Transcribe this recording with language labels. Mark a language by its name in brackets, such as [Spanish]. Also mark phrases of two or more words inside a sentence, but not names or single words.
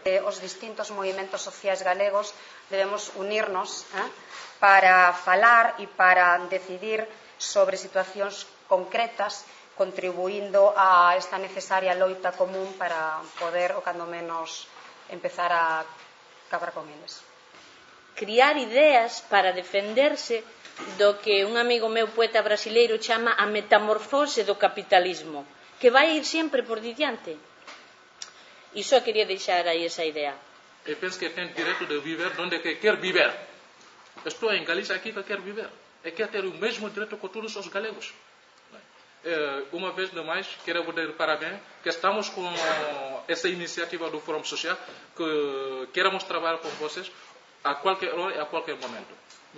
[Galician] Os distintos movimentos sociais galegos debemos unirnos para falar e para decidir sobre situacións concretas, contribuindo a esta necesaria loita común para poder, o cando menos, empezar a acabar con eles. Criar ideas para defenderse do que un amigo meu poeta brasileiro chama a metamorfose do capitalismo, que vai ir sempre por diante. E só queria deixar aí esa idea. [Portuguese] Eu penso que tem direito de viver onde quer viver. Estou em Galícia aqui que quer viver. E quer ter o mesmo direito que todos os galegos. Uma vez de mais, quero vos dar parabéns, que estamos com essa iniciativa do Fórum Social, que queremos trabalhar com vocês a qualquer hora e a qualquer momento.